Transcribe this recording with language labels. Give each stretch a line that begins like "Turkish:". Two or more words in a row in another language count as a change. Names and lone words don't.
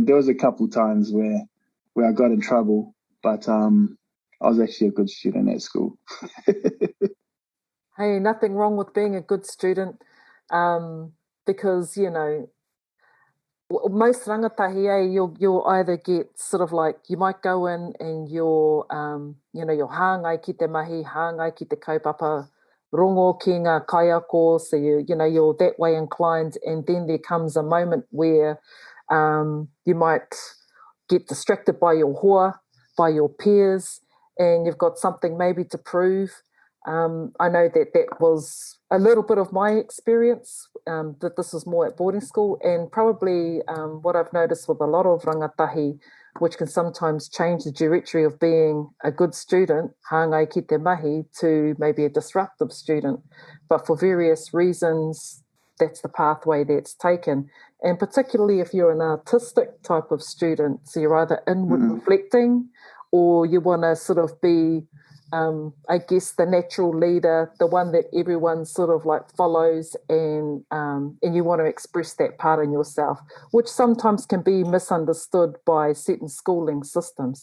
English: There was a couple times where I got in trouble, but I was actually a good student at school. Hey, nothing wrong with being a good student, because, you know, most rangatahi, you'll either get sort of like, you might go in and you're, you know, you're
Māori: hāngai ki te mahi, hāngai ki te kaupapa, rongo ki ngā kaiako,
English: so you know, you're that way inclined, and then there comes a moment where you might get distracted by your hoa, by your peers, and you've got something maybe to prove. I know that was a little bit of my experience, that this was more at boarding school, and probably what I've noticed with a lot of rangatahi, which can sometimes change the directory of being a good student,
Māori: hāngai ki te mahi,
English: to maybe a disruptive student. But for various reasons, that's the pathway that's taken. And particularly if you're an artistic type of student, so you're either inward reflecting, or you want to sort of be, I guess, the natural leader, the one that everyone sort of like follows, and you want to express that part in yourself, which sometimes can be misunderstood by certain schooling systems.